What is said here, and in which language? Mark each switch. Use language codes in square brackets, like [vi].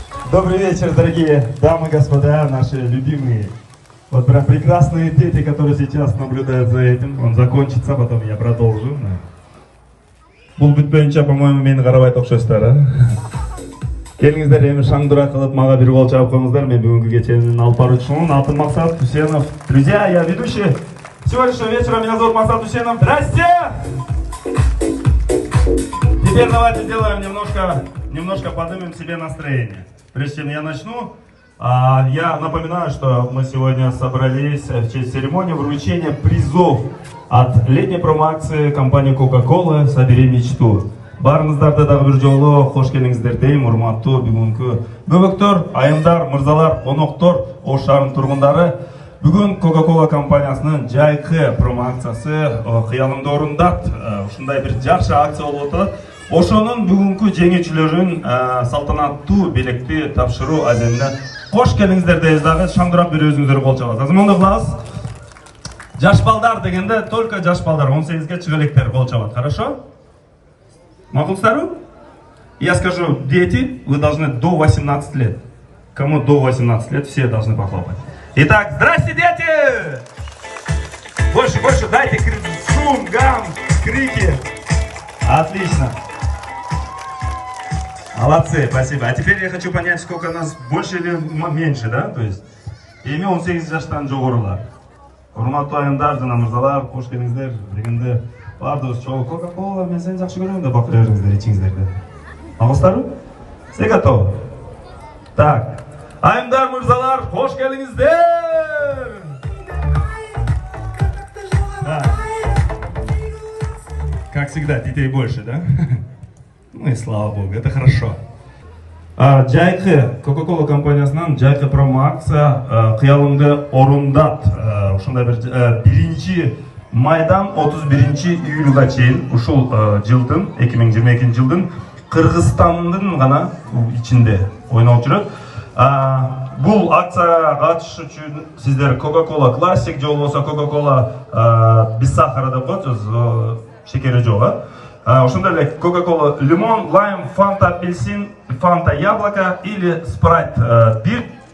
[ru] Добрый вечер, дорогие дамы и господа, наши любимые. Вот прям прекрасные дети, которые сейчас наблюдают за этим. Он закончится, потом я продолжу. [ky] Бул бүтпөйүнчө, [ru] по-моему, [ky] мени карабайт окшойсуздар, а? Келиңиздер, эми шаңдура кылып мага бир кол чаап коюңуздар. Мен бүгүнкү кеченин алып баруучумун. Алтын Максат Усенов. [ru] Друзья, я ведущий сегодняшнего вечера. Меня зовут Максат Усенов. Здрасте! Теперь давайте сделаем немножко поднимем себе настроение. Прежде чем я начну, я напоминаю, что мы сегодня собрались в честь церемонии вручения призов от летней промо-акции компании Coca-Cola «Собери мечту». [ky] Барыңыздарды дагы бир жолу кош келиңиздер дейм, урматтуу бүгүнкү бөбөктөр, айымдар, мырзалар, коноктор, Ош шаарынын тургундары. Бүгүн Coca-Cola компаниясынын жайкы промо-акциясы кыялыңды орундат. Ушундай бир жакшы акция болуп атат. Ошонун бүгүнкү жеңүүчүлөрүн салтанаттуу белекти тапшыруу аземине кош келиңиздер дейбиз дагы. Шаңдурап бир өзүңүздөр кол чабасыз. Азмондо кылабыз. Жаш балдар дегенде [ru] только [ky] жаш балдар 18-ге чыга электер кол чабат. [ru] Хорошо? [ky] Макулсыздарбы? [ru] Я скажу, дети, вы должны до 18 лет. Кому до 18 лет, все должны похлопать. Итак, здрасте, дети! Больше, дайте шум, гам, крики. Отлично. Молодцы, спасибо. А теперь я хочу понять, сколько нас больше или меньше, да? То есть, [ky] эми 18 жаштан жогорулар. Урматтуу айымдар жана мырзалар, кош келиңиздер, биргенде бардыгыбыз чогуу Coca-Cola, мен сени жакшы көрөм деп бакыра бериңиздер, ичиңиздерди. Агыстарбы? [ru] Все готовы? Так. [ky] Айымдар, мырзалар, кош келиңиздер! [ru] Да. Как всегда, детей больше, да? Ну и слава богу, это хорошо. [ky] Жайкы Coca-Cola компаниясынан жайкы промо-акция кыялыңды орундат. Ушундай бир 1 майдан 31 июлга чейин ушул жылдын 2022 жылдын Кыргызстандын гана ичинде ойноп жүрөт. Бул акцияга катышыш үчүн сиздер Coca-Cola Classic же болбосо Coca-Cola без сахара деп коет, шекери жок. Ошондой эле Coca-Cola лимон, лайм, Фанта апельсин, Фанта яблоко [ru] или [ky] Спрайт бир.